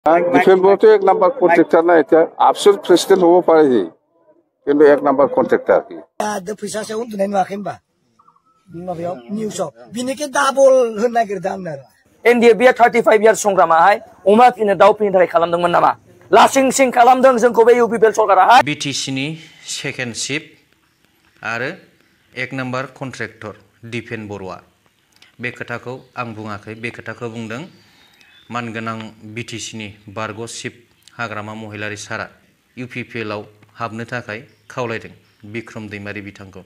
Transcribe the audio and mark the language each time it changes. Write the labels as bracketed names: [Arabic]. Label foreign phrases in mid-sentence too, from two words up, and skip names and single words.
[Bangla] ডিফেন্স এক নাম্বার কন্ট্রাক্টর না, এটা আফসোস প্রেসিডেন্ট হবো পারে কিন্তু এক নাম্বার কন্ট্রাক্টর আর কি। [Bodo] फैसासे उन्दुनाय नुवाखै होमबा माबायाव निउसाव बिनिखे डाबल होनो नागिरदों आंनो। NDP 35 years संग्रामाहाय अमा फिनो दाउ फिनो थाखाय खालामदोंमोन नामा? लासिं सिं खालामदों जोंखौ बे UPPL सरकाराहाय। BTCनि सेकेन्ड शिप आरो एक नाम्बार कन्ट्रेक्टर दिपेन बर'आ बे खोथाखौ आं बुङाखै, बे खोथाखौ बुंदों मानगोनां BTCनि बारग' चिफ हाग्रामा महिलारि सारा UPPL आव हाबनो थाखाय खावलायदों बिक्रम दैमारि बिथांखौ।